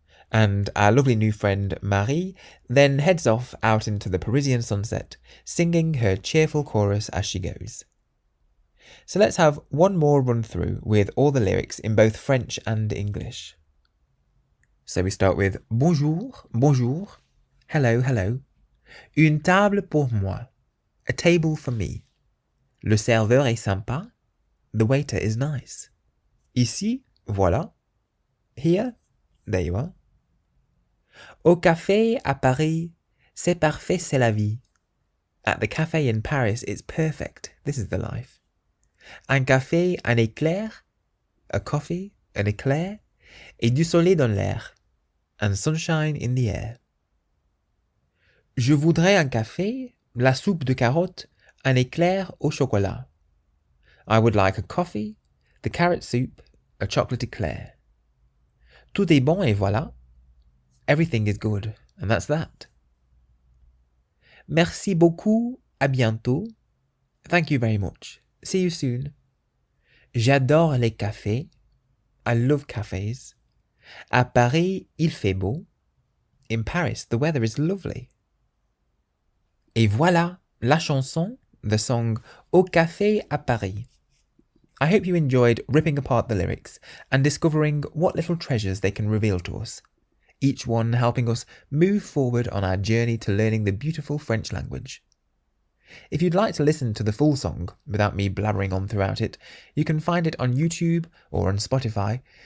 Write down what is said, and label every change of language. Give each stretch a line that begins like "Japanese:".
English: And our lovely new friend Marie then heads off out into the Parisian sunset, singing her cheerful chorus as she goes. So let's have one more run through with all the lyrics in both French and English. So we start with bonjour, hello.
French: Une table pour moi,
English: a table for me.
French: Le serveur est sympa,
English: the waiter is nice.
French: Ici, voilà.
English: Here, there you are.
French: Au café à Paris, c'est parfait, c'est la vie.
English: At the cafe in Paris, it's perfect, this is the life.
French: Un café, un éclair,
English: a coffee, an éclair,
French: et du soleil dans l'air,
English: and sunshine in the air.
French: Je voudrais un café, la soupe de carottes, un éclair au chocolat.
English: I would like a coffee, the carrot soup, a chocolate éclair.
French: Tout est bon et voilà.
English: Everything is good, and that's that.
French: Merci beaucoup, à bientôt.
English: Thank you very much. See you soon.
French: J'adore les cafés.
English: I love cafes.
French: À Paris, il fait beau.
English: In Paris, the weather is lovely.
French: Et voilà, la chanson,
English: the song
French: Au Café à Paris.
English: I hope you enjoyed ripping apart the lyrics and discovering what little treasures they can reveal to us, each one helping us move forward on our journey to learning the beautiful French language. If you'd like to listen to the full song without me blabbering on throughout it, you can find it on YouTube or on Spotify.